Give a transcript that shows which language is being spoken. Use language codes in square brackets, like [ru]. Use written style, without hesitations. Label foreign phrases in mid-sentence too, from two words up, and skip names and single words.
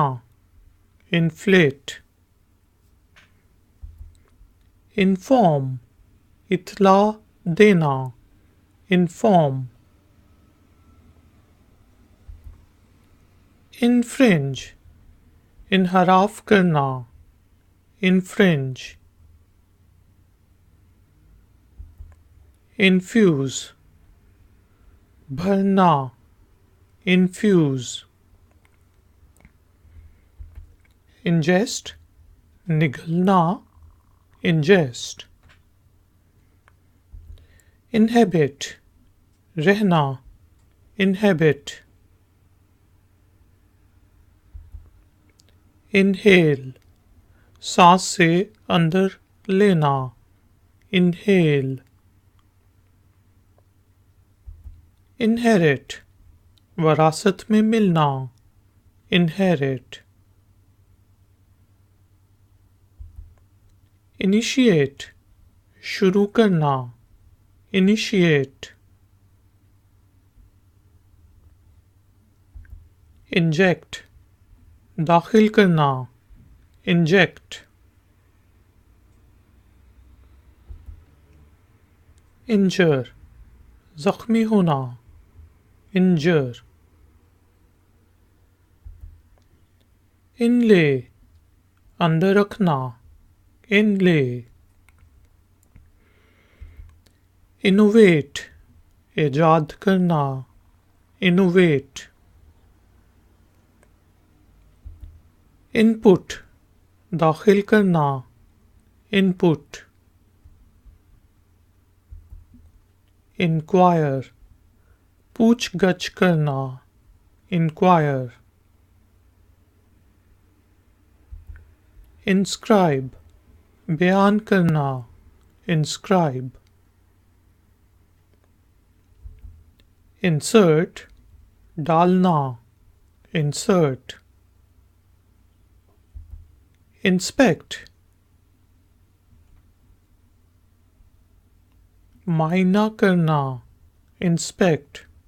[en] Inflate. Inform, [ur] इत्तला देना. [en] Inform. Infringe, [ur] इन्हराफ करना. [en] Infringe. Infuse, भरना. Infuse. Ingest, निगलना. Ingest. Inhabit, रहना. Inhabit. Inhale, [ur] सांस से अंदर लेना. [en] Inhale. Inherit, [ur] वरासत में मिलना. [en] Inherit. Initiate, [ur] शुरू करना. [en] Initiate. Inject, [ur] दाखिल करना. [en] Inject. Injure, [ur] जख्मी होना. [en] Injure. Inlay, [ur] अंदर रखना. [en] Inlay. Innovate, [ur] इजाद करना. [en] Innovate. Input, [ur] दाखिल करना. [en] Input. Inquire, [ur] पूछ गछ करना. [en] Inquire. Inscribe, [ur] बयान करना. [en] Inscribe. Insert, डालना. Insert. Inspect, [ur] मायना करना, [en] इंस्पेक्ट.